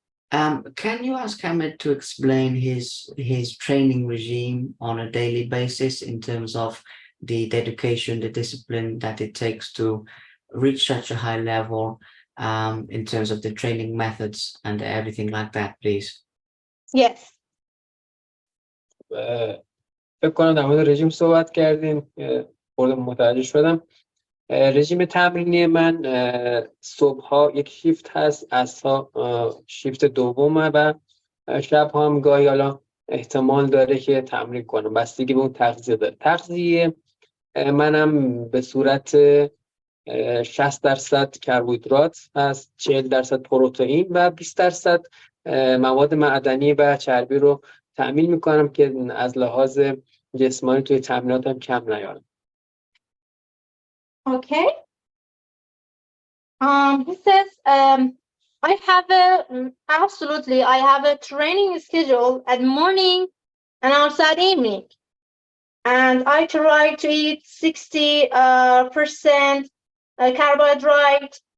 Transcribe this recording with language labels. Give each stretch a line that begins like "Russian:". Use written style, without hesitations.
English: Can you ask Hamed to explain his training regime on a daily basis in terms of the dedication, the discipline that it takes to reach such a high level, in terms of the training methods and everything like that, please? Yes.
Persian: فکر کنم در مورد رژیم صحبت کردیم، خورده متوجه شدم. رژیم تمرینی من صبحها یک شیفت هست، عصرها شیفت دومه و شب هم گاهی حالا احتمال داره که تمرین کنم، بستگی به اون تغذیه داره. تغذیه منم به صورت 60% کربوهیدرات هست، 40% پروتئین و 20% مواد معدنی و چربی رو تأمین میکنم که از لحاظ جسمانی توی تمریناتم کم نیارم.
English: Okay. He says, I have a training schedule at morning and also at evening. And I try to eat 60% carbohydrate